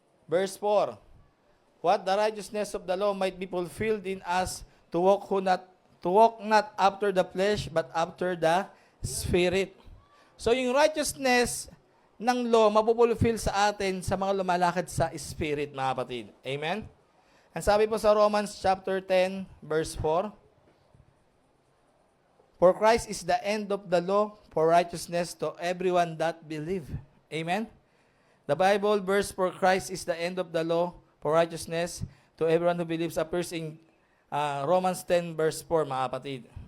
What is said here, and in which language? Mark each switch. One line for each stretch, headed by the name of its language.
English: Verse 4, "What the righteousness of the law might be fulfilled in us, to walk not after the flesh, but after the Spirit."
Filipino: So yung righteousness ng law, mapupulfill sa atin sa mga lumalakad sa Spirit, mga kapatid. Amen? Ang sabi po sa
English: Romans chapter 10, verse 4, "For Christ is the end of the law for righteousness to everyone that believe." Amen? The Bible verse, "For Christ is the end of the law for righteousness to everyone who believes," appears in Romans 10 verse 4,
Filipino: mga kapatid.